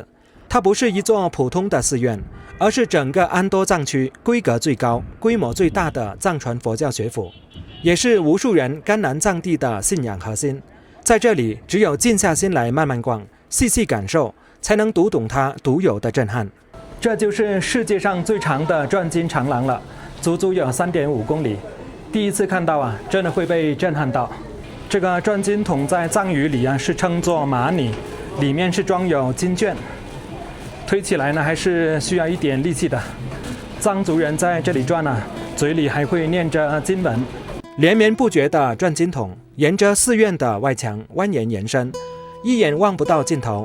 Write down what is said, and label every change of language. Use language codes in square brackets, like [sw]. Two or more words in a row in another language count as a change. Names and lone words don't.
[zh] 它不是一座普通的寺院，而是整個安多藏區規格最高、規模最大的藏傳佛教學府，也是無數人甘南藏地的信仰核心。在這裡，只有靜下心來慢慢逛，細細感受，才能讀懂它獨有的震撼。這就是世界上最長的轉經長廊了，足足有3.5公里。第一次看到啊，真的會被震撼到。這個轉經筒在藏語裡是稱作瑪尼，裡面是裝有經卷，推起來呢還是需要一點力氣的。藏族人在這裡轉嘴裡還會念着經文。連綿不絕的轉經筒沿着寺院的外牆蜿蜒延伸，一眼望不到盡頭。